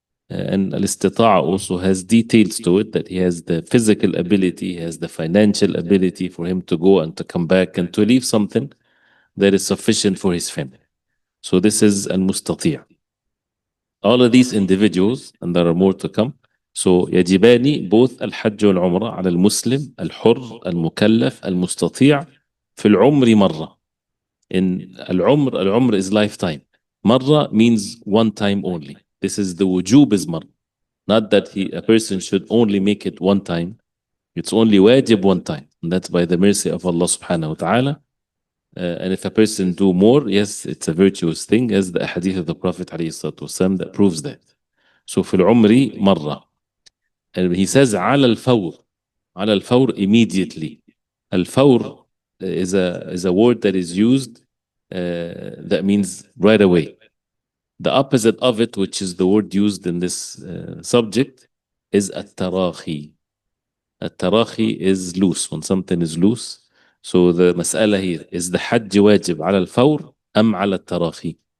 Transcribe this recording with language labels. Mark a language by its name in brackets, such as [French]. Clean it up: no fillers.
[English] And al-istita'a also has details to it, that he has the physical ability, he has the financial ability for him to go and to come back and to leave something that is sufficient for his family. So this is al-mustati'. All of these individuals, and there are more to come. [Arabic] So يجبان both al-Hajj wal-ʿUmrah على المسلم الحر المكلف المستطيع في العمر مرة. [English] In al-Umr is lifetime. Marra means one time only. This is the wujub is marra. Not that a person should only make it one time. It's only wajib one time. And that's by the mercy of Allah subhanahu wa ta'ala. And if a person do more, yes, it's a virtuous thing, as the hadith of the Prophet ﷺ that proves that. [Arabic] So في العمر مرة. [English] And he says [Arabic] على الفور. على الفور immediately. [English] Al-fawr is a word that is used that means right away. The opposite of it, which is the word used in this subject, is at-tarahi. At-tarahi is loose, when something is loose. So the mas'ala here is the [Arabic] hajj wajib ala al-fawr am ala al-tarahi.